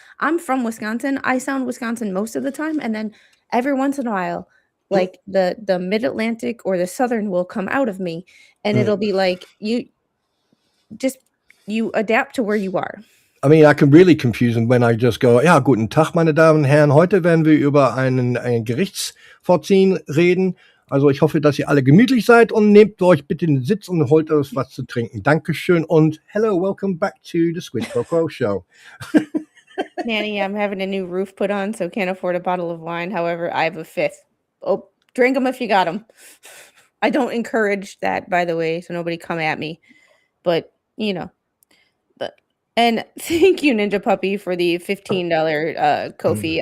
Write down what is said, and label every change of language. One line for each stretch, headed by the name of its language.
English: I'm from Wisconsin. I sound Wisconsin most of the time, and then every once in a while, like the Mid Atlantic or the Southern will come out of me, and it'll be like you adapt to where you are. I mean, I can really confuse them when I just go,
German: ja, guten Tag, meine Damen und Herren. Heute werden wir über ein Gerichtsvorziehen reden. Also ich hoffe, dass ihr alle gemütlich seid und nehmt euch bitte den Sitz und holt euch was zu trinken.
English: Dankeschön und hello, welcome back to the Squid Coco Show. Nanny, I'm having a new roof put on, so can't afford a bottle of wine. However, I have a fifth. Oh, drink them if you got them. I don't encourage that, by the way, so nobody come at me. But, you know. And thank you, Ninja Puppy, for the $15 Ko-fi.